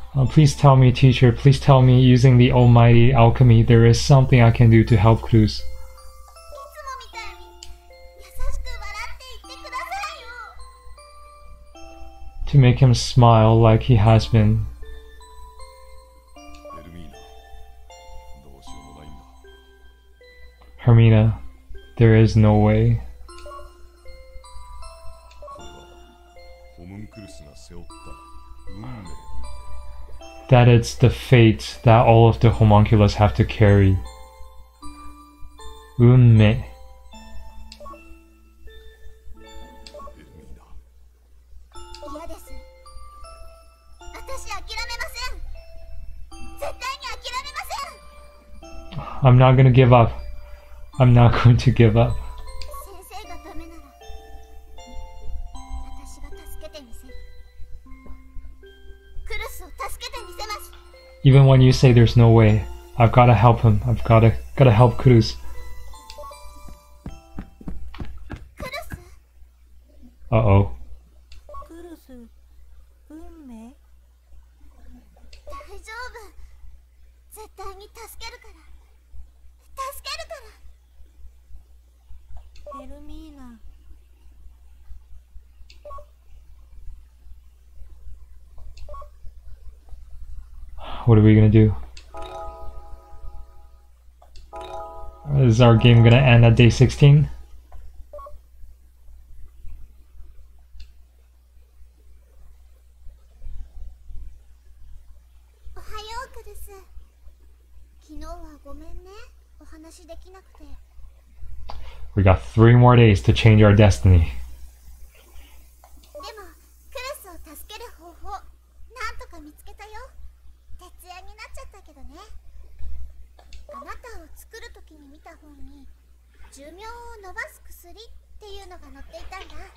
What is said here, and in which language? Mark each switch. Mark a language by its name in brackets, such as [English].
[English] Please tell me, teacher, please tell me, using the almighty alchemy, there is something I can do to help Culus. [Japanese] いつもみたいに優しく笑って言ってくださいよ。 [English] To make him smile like he has been. [Japanese] ヘルミーナ、どうしようもないんだ。 [English] Hermina, there is no way. [Japanese] これはホムンクルスが背負った運命。 [English] That it's the fate that all of the homunculus have to carry. [Japanese] 運命。ヘルミーナ、嫌です。私諦めません。絶対に諦めません。 [English] I'm not gonna give up. I'm not going to give up. [Japanese] 先生がダメなら私が助けてみせる。クルスを助けてみせます。 [English] Even when you say there's no way, I've gotta help him. I've gotta help Culus. [Japanese] クルス、 [English] Uh-oh. [Japanese] クルス、運命？大丈夫。絶対に助けるから。助けるから。ヘルミーナ。 [English] What are we gonna do? Is our game gonna end at day 16? [Japanese] おはよう、クルス。昨日はごめんね。お話できなくて。 [English] We got 3 more days to change our destiny. [Japanese] でも、クルスを助ける方法、なんとか見つけたよ。徹夜になっちゃったけどね。あなたを作るときに見た本に、寿命を伸ばす薬っていうのが載っていたんだ。